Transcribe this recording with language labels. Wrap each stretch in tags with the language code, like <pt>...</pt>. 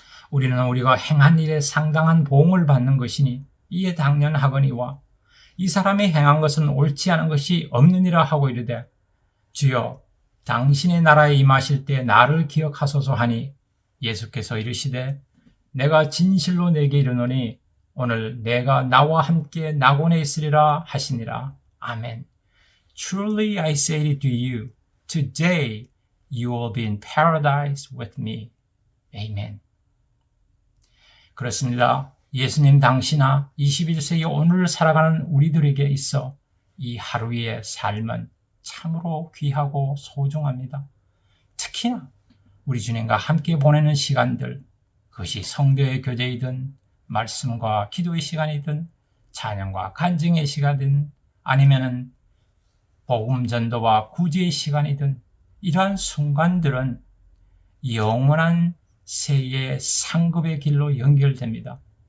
<ko>우리는 우리가 행한 일에 상당한 보응을 받는 것이니 이에 당연하거니와 이 사람이 행한 것은 옳지 않은 것이 없느니라 하고 이르되 주여 당신의 나라에 임하실 때 나를 기억하소서 하니 예수께서 이르시되 내가 진실로 내게 이르노니 오늘 내가 나와 함께 낙원에 있으리라 하시니라. 아멘.</ko> <en>Truly I say to you, today you will be in paradise with me.</en> <ko>Amen. 그렇습니다. 예수님 당시나 21세기 오늘을 살아가는 우리들에게 있어 이 하루의 삶은 참으로 귀하고 소중합니다. 특히나 우리 주님과 함께 보내는 시간들, 그것이 성도의 교제이든 말씀과 기도의 시간이든 찬양과 간증의 시간이든 아니면은 복음 전도와 구제의 시간이든 이러한 순간들은 영원한 세계의 상급의 길로 연결됩니다.</ko>